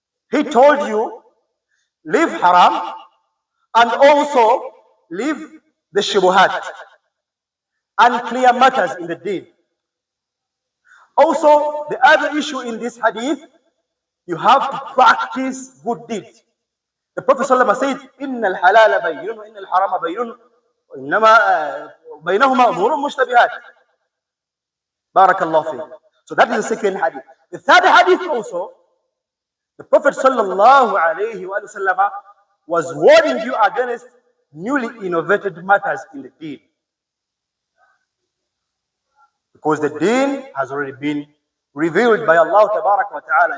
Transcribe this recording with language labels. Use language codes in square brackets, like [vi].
[en] He told you, leave haram and also leave the shubuhat, unclear matters in the deen. Also, the other issue in this hadith, you have to practice good deeds. The Prophet ﷺ said, [ar] إِنَّ الْحَلَالَ بَيِّنٌ وَإِنَّ الْحَرَامَ بَيِّنٌ وَإِنَّمَا بَيْنَهُمَا أُمُورٌ مُشْتَبِهَاتٌ. Barakallahu fiqh. [en] So that is the second hadith. The third hadith also, the Prophet ﷺ was warning you against newly innovated matters in the deen. Because the deen has already been revealed by Allah Tabarak wa Ta'ala.